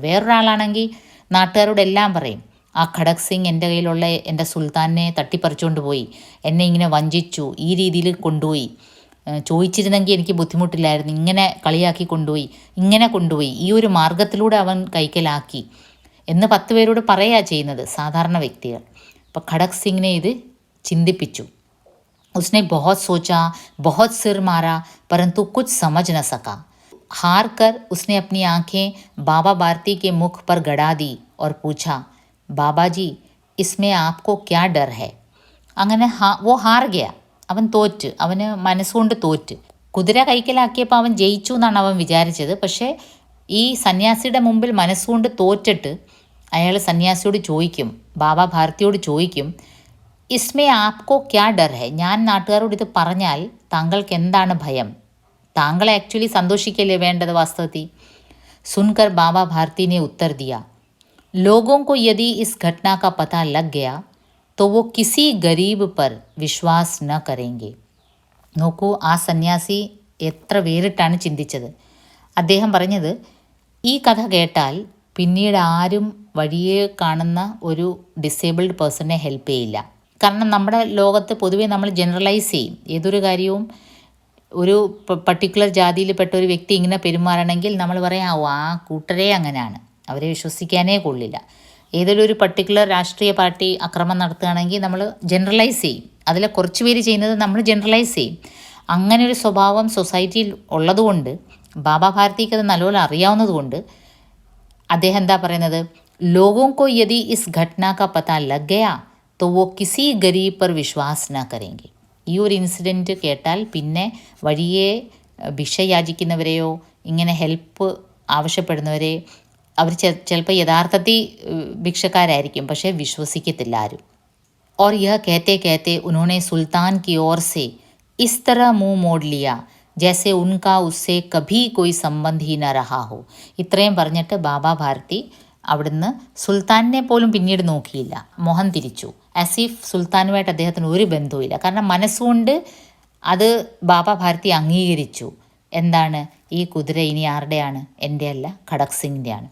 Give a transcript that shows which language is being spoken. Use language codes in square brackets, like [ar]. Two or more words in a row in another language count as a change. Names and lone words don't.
[ml] വേറൊരാളാണെങ്കിൽ നാട്ടുകാരോടെല്ലാം പറയും, ആ ഖടക് സിംഗ് എൻ്റെ കയ്യിലുള്ള എൻ്റെ സുൽത്താനെ തട്ടിപ്പറിച്ചുകൊണ്ട് പോയി, എന്നെ ഇങ്ങനെ വഞ്ചിച്ചു, ഈ രീതിയിൽ കൊണ്ടുപോയി, ചോദിച്ചിരുന്നെങ്കിൽ എനിക്ക് ബുദ്ധിമുട്ടില്ലായിരുന്നു, ഇങ്ങനെ കളിയാക്കി കൊണ്ടുപോയി, ഇങ്ങനെ കൊണ്ടുപോയി, ഈ ഒരു മാർഗത്തിലൂടെ അവൻ കൈക്കലാക്കി എന്ന് 10 പേരോട് പറയുക ചെയ്യുന്നത് സാധാരണ വ്യക്തികൾ. അപ്പോൾ ഖടക് സിംഗിനെ ഇത് ചിന്തിപ്പിച്ചു. [hi] उसने बहुत सोचा, बहुत सिर मारा, परंतु कुछ समझ न सका. हार कर उसने अपनी आंखें बाबा भारती के मुख पर गड़ा दी और पूछा, बाबा जी इसमें आपको क्या डर है. അങ്ങനെ वो हार गया, [ml] അവൻ തോറ്റ്, അവന് മനസ്സുകൊണ്ട് തോറ്റ്. കുതിര കൈക്കലാക്കിയപ്പോൾ അവൻ ജയിച്ചു എന്നാണ് അവൻ വിചാരിച്ചത്. പക്ഷേ ഈ സന്യാസിയുടെ മുമ്പിൽ മനസ്സുകൊണ്ട് തോറ്റിട്ട് അയാൾ സന്യാസിയോട് ചോദിക്കും, ബാബ ഭാരതിയോട് ചോദിക്കും, [hi] इसमें आपको क्या डर है, [ml] ഞാൻ നാട്ടുകാരോട് ഇത് പറഞ്ഞാൽ താങ്കൾക്ക് എന്താണ് ഭയം? താങ്കളെ ആക്ച്വലി സന്തോഷിക്കല്ലേ വേണ്ടത് വാസ്തവത്തിൽ. [hi] സുൻകർ ബാബ ഭാരതി ने उत्तर दिया, लोगों को यदि इस घटना का पता लग गया तो वो किसी गरीब पर विश्वास न करेंगे. [ml] നോക്കൂ, ആ സന്യാസി എത്ര വേറിട്ടാണ് ചിന്തിച്ചത്. അദ്ദേഹം പറഞ്ഞത്, ഈ കഥ കേട്ടാൽ പിന്നീട് ആരും വഴിയെ കാണുന്ന ഒരു [en] disabled person [ml] ഹെൽപ്പ് ചെയ്യില്ല. കാരണം നമ്മുടെ ലോകത്ത് പൊതുവേ നമ്മൾ ജനറലൈസ് ചെയ്യും. ഏതൊരു കാര്യവും ഒരു പർട്ടിക്കുലർ ജാതിയിൽപ്പെട്ട ഒരു വ്യക്തി ഇങ്ങനെ പെരുമാറണമെങ്കിൽ നമ്മൾ പറയാം, ഓ ആ കൂട്ടരേ അങ്ങനെയാണ്, അവരെ വിശ്വസിക്കാനേ കൊള്ളില്ല. ഏതെങ്കിലും ഒരു പർട്ടിക്കുലർ രാഷ്ട്രീയ പാർട്ടി അക്രമം നടത്തുകയാണെങ്കിൽ നമ്മൾ ജനറലൈസ് ചെയ്യും. അതിൽ കുറച്ച് പേര് ചെയ്യുന്നത് നമ്മൾ ജനറലൈസ് ചെയ്യും. അങ്ങനെ ഒരു സ്വഭാവം സൊസൈറ്റിയിൽ ഉള്ളതുകൊണ്ട്, ബാബ ഭാരതിക്ക് അത് നല്ലപോലെ അറിയാവുന്നതുകൊണ്ട് അദ്ദേഹം എന്താ പറയുന്നത്, [hi] ലോഗോं को यदि इस घटना का पता लग गया तो वो किसी गरीब पर विश्वास न करेंगे. [ml] ഈ ഒരു ഇൻസിഡൻറ്റ് കേട്ടാൽ പിന്നെ വഴിയെ ഭിക്ഷ യാചിക്കുന്നവരെയോ ഇങ്ങനെ ഹെൽപ്പ് ആവശ്യപ്പെടുന്നവരെ അവർ ചിലപ്പോൾ യഥാർത്ഥത്തിൽ ഭിക്ഷക്കാരായിരിക്കും, പക്ഷേ വിശ്വസിക്കത്തില്ല ആരും. [hi] और यह कहते कहते उन्होंने सुल्तान की ओर से इस तरह मुंह मोड़ लिया जैसे उनका उससे कभी कोई संबंध ही न रहा हो. [ml] ഇത്രയും പറഞ്ഞിട്ട് ബാബ ഭാരതി അവിടുന്ന് സുൽത്താനെ പോലും പിന്നീട് നോക്കിയില്ല, മുഖം തിരിച്ചു. ആസിഫ് സുൽത്താനുമായിട്ട് അദ്ദേഹത്തിന് ഒരു ബന്ധവുമില്ല. കാരണം മനസ്സുകൊണ്ട് അത് ബാബ ഭാരതി അംഗീകരിച്ചു. എന്താണ്, ഈ കുതിര ഇനി ആരുടെയാണ്? എൻ്റെ അല്ല, ഖടക് സിംഗിൻ്റെയാണ്.